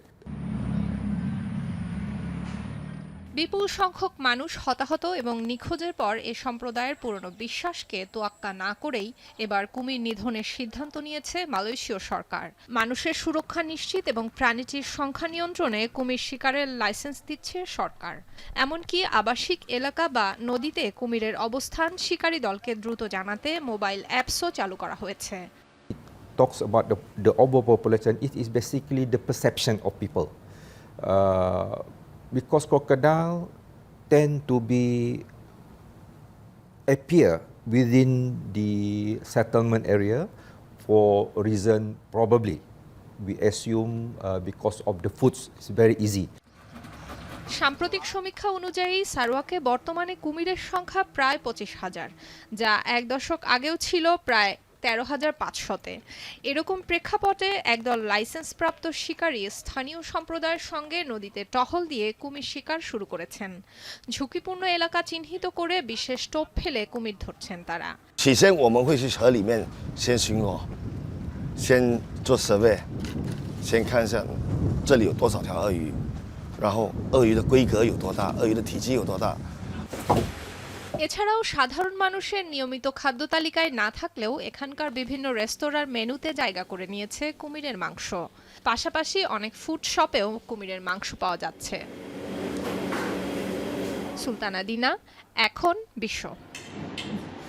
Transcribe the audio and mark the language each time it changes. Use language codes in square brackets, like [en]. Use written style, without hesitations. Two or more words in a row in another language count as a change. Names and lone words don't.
[bn] বিপুল সংখ্যক মানুষ হতাহত এবং নিখোঁজের পর এ সম্প্রদায়ের পুরনো বিশ্বাসকে তোয়াক্কা না করেই এবার কুমির নিধনের সিদ্ধান্ত নিয়েছে মালয়েশীয় সরকার। মানুষের সুরক্ষা নিশ্চিত এবং প্রাণীটির সংখ্যা নিয়ন্ত্রণে কুমির শিকারের লাইসেন্স দিচ্ছে সরকার। এমনকি আবাসিক এলাকা বা নদীতে কুমিরের অবস্থান শিকারী দলকে দ্রুত জানাতে মোবাইল অ্যাপসও চালু করা হয়েছে। [en] Talks about the overpopulation, it is basically the perception of people. Because crocodile tend to appear within the settlement area for a reason probably we assume because of the foods. It's very easy. [bn] সাম্প্রতিক সমীক্ষা অনুযায়ী সারওয়াকে বর্তমানে কুমিরের সংখ্যা প্রায় ২৫,০০০, যা এক দশক আগেও ছিল প্রায় ১৩,৫০০-তে। এরকম প্রেক্ষাপটে একদল লাইসেন্সপ্রাপ্ত শিকারী স্থানীয় সম্প্রদায়ের সঙ্গে নদীতে টহল দিয়ে কুমির শিকার শুরু করেছেন। ঝুঁকিপূর্ণ এলাকা চিহ্নিত করে বিশেষ টোপ ফেলে কুমির ধরছেন তারা। [zh] 起先我们会去河里面先巡逻，先做 survey， 先看一下这里有多少条鳄鱼，然后鳄鱼的规格有多大，鳄鱼的体积有多大。 [bn] এছাড়াও সাধারণ মানুষের নিয়মিত খাদ্য তালিকায় না থাকলেও এখানকার বিভিন্ন রেস্তোরাঁর মেনুতে জায়গা করে নিয়েছে কুমিরের মাংস। পাশাপাশি অনেক ফুড শপেও কুমিরের মাংস পাওয়া যাচ্ছে। সুলতানা দিনা, এখন বিশ্ব।